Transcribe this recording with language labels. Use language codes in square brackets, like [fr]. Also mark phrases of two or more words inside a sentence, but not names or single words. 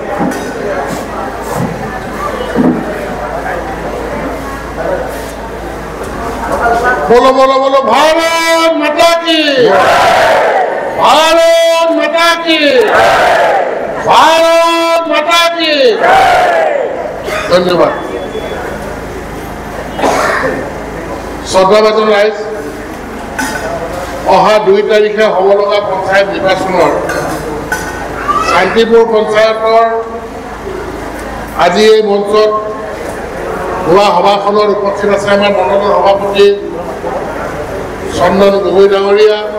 [hi] बोलो बोलो बोलो भारत माता की, भारत माता की, भारत माता की। धन्यवाद। [as] শ্ৰদ্ধাভাজন ৰাইজ, অহা 2 তাৰিখে হ'ব লগা পঞ্চায়ত নিৰ্বাচনৰ শান্তিপুৰ পঞ্চায়তৰ আজি এই মঞ্চত হোৱা সভাখনৰ উপস্থিত আছে আমাৰ মণ্ডলৰ সভাপতি চন্দন গগৈ ডাঙৰীয়া,